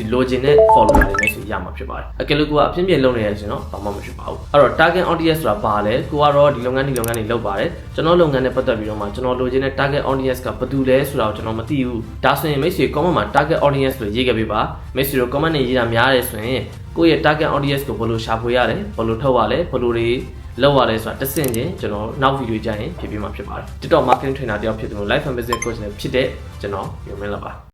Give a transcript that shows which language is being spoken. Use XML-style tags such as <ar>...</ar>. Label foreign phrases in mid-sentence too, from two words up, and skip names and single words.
<my>လိုချင်တဲ့ follower တွေမိတ်ဆွေရမှာဖြစ်ပါတယ်အကယ်လို့ကိုကအပြင်းပြင်းလုပ်နေရဆိုရင်တော့ဘာမှမဖြစ်ပါဘူးအဲ့တော့</my> <en>target audience</en> <my>ဆိုတာဘာလဲကိုကတော့ဒီလုပ်ငန်းတွေလုပ်ပါတယ်ကျွန်တော်လုပ်ငန်းနဲ့ပတ်သက်ပြီးတော့မှကျွန်တော်လိုချင်တဲ့</my> <en>target audience</en> <my>ကဘယ်သူလဲဆိုတာကိုကျွန်တော်မသိဘူးဒါဆိုရင်မိတ်ဆွေ comment မှာ</my> <en>target audience</en> <my>လို့ရေးခဲ့ပေးပါမိတ်ဆွေတို့ comment တွေရေးတာများတယ်ဆိုရင်ကိုယ့်ရဲ့</my> <en>target audience</en> <my>ကိုဘယ်လိုရှာဖွေရလဲဘယ်လိုထုတ်ရလဲဘယ်လိုတွေလောက်ရလဲဆိုတာတစ်ဆင့်ချင်းကျွန်တော်နောက်ဗီဒီယိုကြရင်ဖြည့်ပေးမှာဖြစ်ပါတယ်</my> <en>TikTok marketing trainer</en> <my>တယောက်ဖြစ်သူလို့</my> <en>life and business coach</en> <my>နဲ့ဖြစ်တဲ့ကျွန်တော်ယူမင်းလာပါ</my>